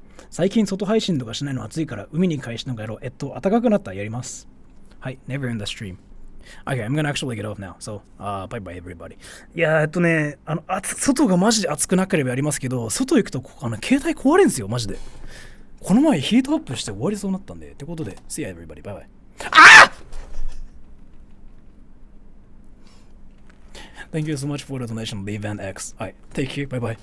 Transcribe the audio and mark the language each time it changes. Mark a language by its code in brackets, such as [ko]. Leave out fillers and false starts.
[ja] 最近外配信とかしないの暑いから海に返しのがやろう。暖かくなったらやります。 [en] はい、never in the stream. Okay, I'm gonna actually get off now. So, bye bye everybody. [ja] いや外がマジで暑くなければやりますけど、外行くと携帯壊れんすよ、マジで。この前ヒートアップして終わりそうになったんで。ってことで、 [en] see ya everybody. Bye bye. あ！ Thank you so much for the donation, the event X. Alright, take care. Bye bye.